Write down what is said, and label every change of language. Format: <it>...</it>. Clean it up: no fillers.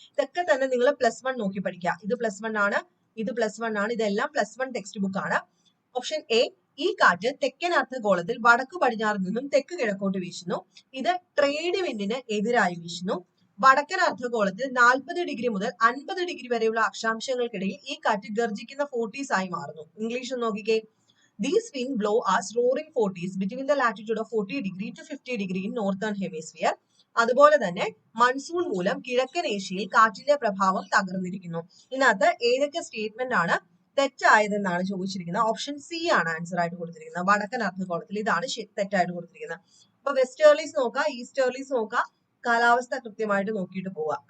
<ml>ഇതൊക്കെ തന്നെ നിങ്ങൾ +1 നോക്കി പഠിക്കുക. ഇത് +1 ആണ്, ഇത് +1 ആണ്, ഇതെല്ലാം +1 ടെക്സ്റ്റ് ബുക്ക് ആണ്. ഓപ്ഷൻ എ, ഈ കാറ്റ് തെക്കൻ അർദ്ധഗോളത്തിൽ വടക്കു പടിഞ്ഞാറ് നിന്നും തെക്ക് കിഴക്കോട്ട് വീശുന്നു. ഇത് ട്രേഡ് വിൻഡിന് എതിരായി വീശുന്നു. വടക്കൻ അർദ്ധഗോളത്തിൽ 40 ഡിഗ്രി മുതൽ 50 ഡിഗ്രി വരെയുള്ള അക്ഷാംശങ്ങൾക്കിടയിൽ ഈ കാറ്റ് ഗർജിക്കുന്ന 40s ആയി മാറുന്നു. ഇംഗ്ലീഷ് നോക്കിക്കേ.</ml> <en>These winds blow as roaring 40s between the latitude of 40 degree to 50 degree in northern hemisphere.</en> <ml>അതുപോലെ തന്നെ മൺസൂൺ മൂലം കിഴക്കൻ ഏഷ്യയിൽ കാറ്റിന്റെ പ്രഭാവം തകർന്നിരിക്കുന്നു. ഇതിനകത്ത് ഏതൊക്കെ സ്റ്റേറ്റ്മെന്റ് ആണ് തെറ്റായതെന്നാണ് ചോദിച്ചിരിക്കുന്നത്. ഓപ്ഷൻ സി ആണ് ആൻസർ ആയിട്ട് കൊടുത്തിരിക്കുന്നത്. വടക്കൻ അർദ്ധഗോളത്തിൽ ഇതാണ് തെറ്റായിട്ട് കൊടുത്തിരിക്കുന്നത്. അപ്പൊ വെസ്റ്റേർലീസ് നോക്കുക, ഈസ്റ്റേർലീസ് നോക്കുക, കാലാവസ്ഥ കൃത്യമായിട്ട് നോക്കിയിട്ട് പോവുക.</ml>